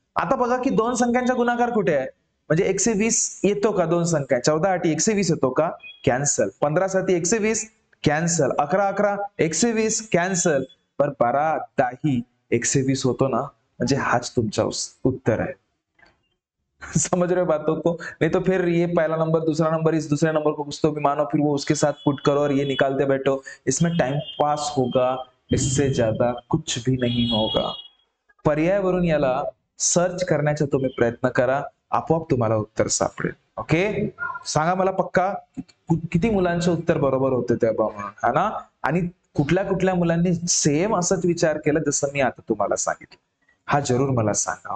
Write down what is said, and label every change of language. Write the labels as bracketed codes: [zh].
[mr] आता बघा की दोन संख्यांचा गुणाकार कुठे आहे, म्हणजे 120 येतो का दोन संख्या, 14 8 120 येतो का, कॅन्सल। 15 7 120 कॅन्सल, 11 11 120 कॅन्सल, पर 12 10 120 होतो ना, म्हणजे हाच तुमचा उत्तर है। [hi] समझ रहे हो बातों को? नहीं तो फिर ये पहला नंबर दूसरा नंबर, इस दूसरे नंबर को कुछ तो भी मानो, फिर वो उसके साथ पुट करो और ये निकालते बैठो, इसमें टाइम पास होगा, इससे ज्यादा कुछ भी नहीं होगा। [mr] पर्यायावरून याला सर्च करण्याचा तुम्ही प्रयत्न करा, आपोआप तुम्हाला उत्तर सापडेल। ओके, सांगा मला पक्का किती मुलांचे उत्तर बरोबर होते त्या म्हणून, [hi] है ना। [mr] आणि कुठल्या कुठल्या मुलांनी सेम असंच विचार केला जसं मी आता तुम्हाला सांगितलं, हा जरूर मला सांगा।